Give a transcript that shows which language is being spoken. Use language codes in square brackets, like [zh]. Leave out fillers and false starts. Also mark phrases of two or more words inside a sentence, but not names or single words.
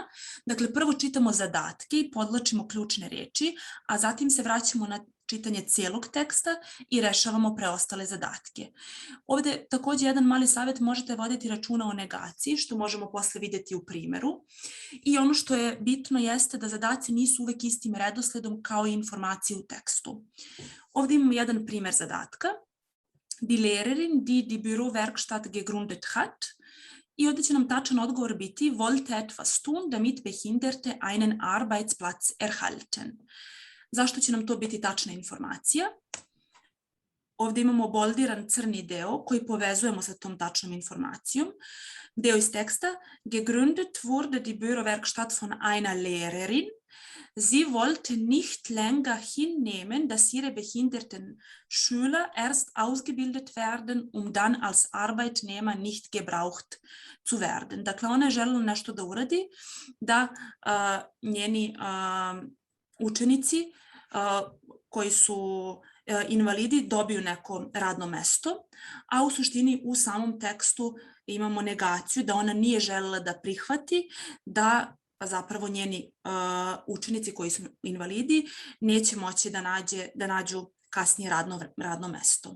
[sr] Dakle, prvo čitamo zadatke i podvlačimo ključne reči, a zatim se vraćamo na čitanje cijelog teksta i rešavamo preostale zadatke. Ovdje također jedan mali savjet, možete voditi računa o negaciji, što možemo posle vidjeti u primjeru. I ono što je bitno jeste da zadaci nisu uvek istim redosledom kao i informacije u tekstu. Ovdje imamo jedan primjer zadatka. [de] Die Lehrerin, die Bürowerkstatt gegründet hat. [sr] I ovdje će nam tačan odgovor biti [de] wollte etwas tun, damit Behinderte einen Arbeitsplatz erhalten. [sr] Zašto će nam to biti tačna informacija? Ovdje imamo boldiran crni deo koji povezujemo sa tom tačnom informacijom. Deo iz teksta. [de] Gegründet wurde die Bürowerkstatt von einer Lehrerin. Sie wollte nicht länger hinnehmen, dass ihre behinderten Schüler erst ausgebildet werden, dann als Arbeitnehmer nicht gebraucht zu werden. [sr] Dakle, ona je želela nešto da uradi, da njeni učenici koji su invalidi dobiju neko radno mesto, a u suštini u samom tekstu imamo negaciju da ona nije želela da prihvati da zapravo njeni učenici koji su invalidi neće moći da nađu kasnije radno mesto.